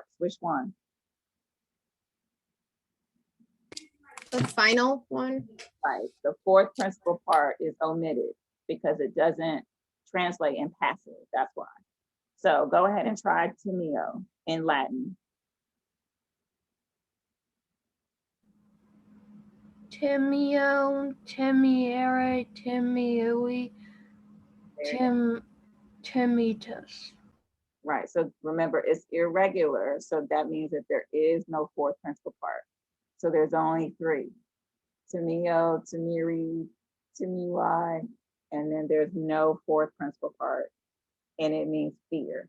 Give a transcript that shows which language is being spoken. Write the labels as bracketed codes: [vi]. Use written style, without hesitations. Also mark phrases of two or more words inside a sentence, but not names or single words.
[en] Which one? The final one. Right. The fourth principal part is omitted because it doesn't translate in passive. That's why. So go ahead and try timeo in Latin. [la] Timeo, timiere, timiui, timitus. [en] Right. So remember, it's irregular. So that means that there is no fourth principal part. So there's only three. [la] Timeo, timiri, timiui, [en] and then there's no fourth principal part. And it means fear.